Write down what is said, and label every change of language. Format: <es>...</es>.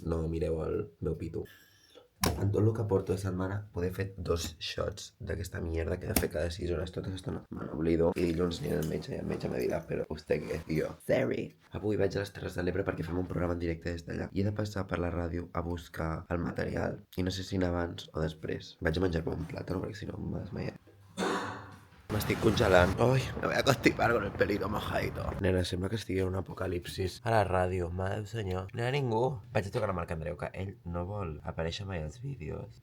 <ca>No mireu el meu pito. En tot el que porto de setmana poder fer 2 shots d'aquesta mierda que he de fer cada 6 hores tota l'estona. Me n'oblido i dilluns aniré al metge i el metge me dirà, però vostè què? I jo, sorry. Avui vaig a les Terres de l'Ebre perquè fem un programa en directe des d'allà i he de passar per la ràdio a buscar el material i no sé si anar abans o després. Vaig a menjar-me un plàtan perquè si no m'ha desmaiat. M'estic congelant.</ca> <es>Ai, me voy a constipar con el pelito mojadito.</es> <ca>Nena, sembla que estigui en un apocalipsis. A la ràdio, mare del senyor. No hi ha ningú. Vaig a trucar a Marc Andreu, que ell no vol aparèixer mai als vídeos.</ca>